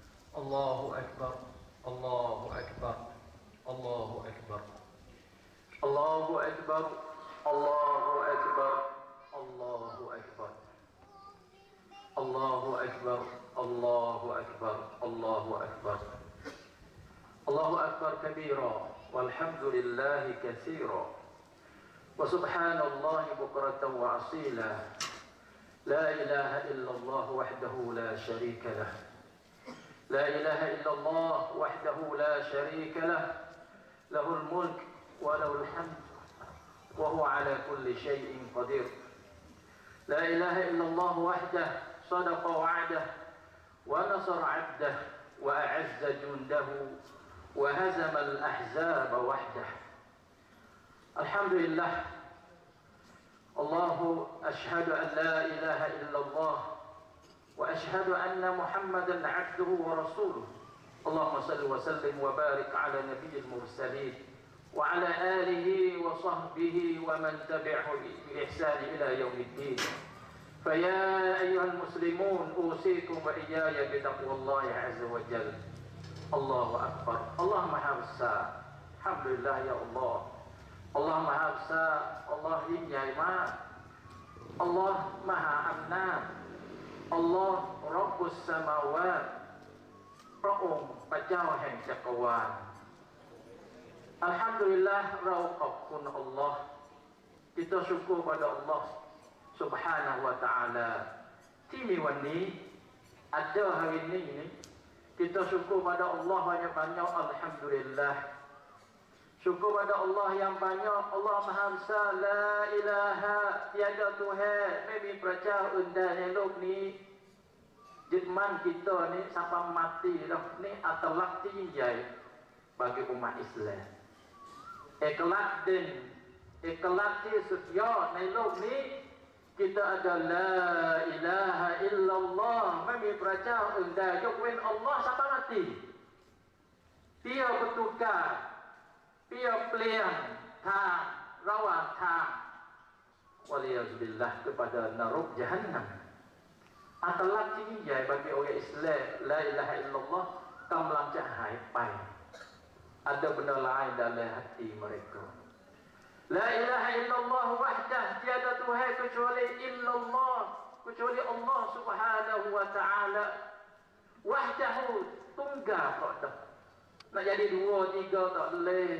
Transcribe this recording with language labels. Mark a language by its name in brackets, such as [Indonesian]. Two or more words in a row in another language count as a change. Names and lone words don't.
[Arabic] الله أكبر، الله أكبر، الله أكبر، الله أكبر، الله أكبر، الله أكبر، الله أكبر، الله أكبر، الله أكبر، الله أكبر كبيرا، والحمد لله كثيرا، وسبحان الله بكرة وأصيلا. لا إله إلا الله وحده لا شريك له. لا إله إلا الله وحده لا شريك له. له الملك وله الحمد وهو على كل شيء قدير. لا إله إلا الله وحده صدق وعده ونصر عبده وأعز جنده وهزم الأحزاب وحده. Alhamdulillah. الله أشهد أن لا إله إلا الله وأشهد أن محمدا عبده ورسوله. اللهم صل وسلم وبارك على نبي المرسلين وعلى آله وصحبه ومن تبعه بإحسان إلى يوم الدين. فيا أيها المسلمون أوصيكم وإياي بتقوى الله عز وجل. الله أكبر. [Malay] Allah Maha Besar. Alhamdulillah ya Allah. Allah Maha Besar, Allah [Thai] ยิ่งใหญ่มาก Allah มหาอำนาจ Allah ร็อบบุสสมาวาต พระองค์พระเจ้าแห่งจักรวาล อัลฮัมดุลิลลาห์เราขอบคุณอัลลอฮ์ [Malay] kita syukur pada Allah [Arabic] سبحانه وتعالى [Thai] ที่มีวันนี้ [Malay] ada hari ini kita syukur pada Allah banyak-banyak alhamdulillah. Syukur pada Allah yang banyak. Allah Maha Besar. [Arabic] لا إله, [Malay] tiada Tuhan, [Thai] ไม่มีพระเจ้าอื่นใดในโลกนี้ยึดมั่น [Malay] kita ni sampai mati dah. Ni adalah [Thai] ที่ยิ่งใหญ่ [Malay] bagi umat Islam. [Thai] เอกลักษณ์เด่น เอกลักษณ์ที่สุดยอดในโลกนี้ [Malay] kita ada [Arabic] لا إله إلا الله [Thai] ไม่มีพระเจ้าอื่นใดยกเว้นอัลลอฮ์ [Malay] sampai mati. Dia bertukar, dia [Thai] เปลี่ยนทางระหว่างทางวะลียาซุบิลลาห์ [Malay] kepada neraka jahannam. Adalah [Thai] ที่ยิ่งใหญ่ [Malay] bagi orang Islam. [Arabic] لا إله إلا الله [Thai] กำลังจะหายไป [Malay] ada benda lain dalam hati mereka. [Arabic] لا إله إلا الله وحده, [Malay] tiada Tuhan kecuali illallah, kecuali Allah [Arabic] سبحانه وتعالى. [Malay] Wahdahu, tunggal kok dah. Nak jadi dua, tiga tak boleh.